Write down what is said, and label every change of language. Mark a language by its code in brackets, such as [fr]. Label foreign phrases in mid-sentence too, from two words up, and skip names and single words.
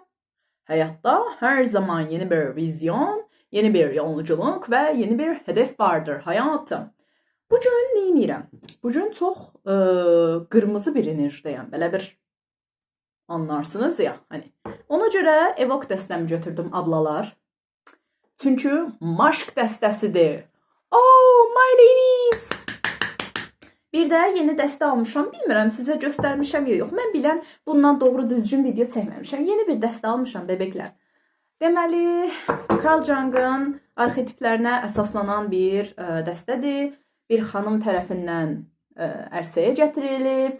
[az] Həyatda hər zaman yeni bir vizyon, yeni bir yolculuk və yeni bir hədəf vardır həyatım. Bu gün nə edirəm? Bu gün çox qırmızı bir enerjidəyəm. Belə bir anlarsınız ya, hani. Ona görə evok dəstəmi götürdüm ablalar. Çünki maşq dəstəsidir. [en] Oh my ladies! [az] Bir də yeni dəstə almışam. Bilmirəm sizə göstərmişəm ya yox. Mən bilən bundan doğru düzgün video çəkməmişəm. Yeni bir dəstə almışam bebəklər. Deməli, Kral Jung'ın arxetiplərinə əsaslanan bir dəstədir. Bir xanım tərəfindən ərsəyə gətirilib.